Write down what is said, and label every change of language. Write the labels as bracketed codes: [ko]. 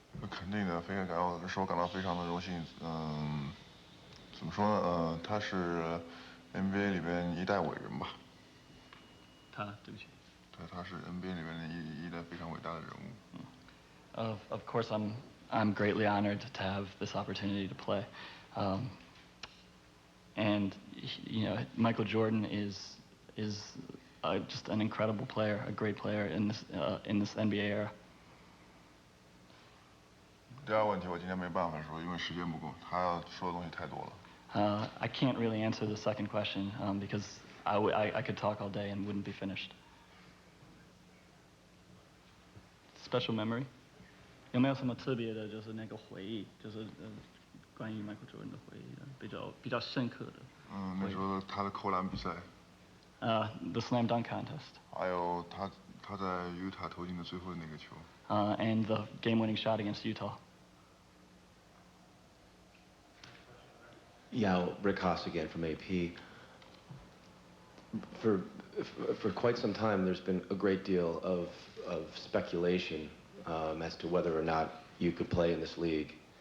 [zh] 肯定的，非常感到非常的荣幸。怎么说呢？他是 NBA 里边一代伟人吧。对不起。对，他是 NBA 里面的一代非常伟大的人物。 [en] Of course, I'm greatly honored to have this opportunity to play, and you know, Michael Jordan is just an incredible player, a great player in this NBA era. [zh] 第二个问题我今天没办法说，因为时间不够，他要说的东西太多了。 [en] I can't really answer the second question because I could talk all day and wouldn't be finished. Special memory? [zh] 有没有什么特别的，就是那个回忆，就是关于 Michael Jordan 的回忆的，比较深刻的？那时候他的扣篮比赛。 [en] The slam dunk contest. [zh] 还有他在 Utah 投进的最后的那个球。 [en] And the game-winning shot against Utah. Yao, Rick Haas again from AP. For quite some time, there's been a great deal of speculation as to whether or not you could play in this league.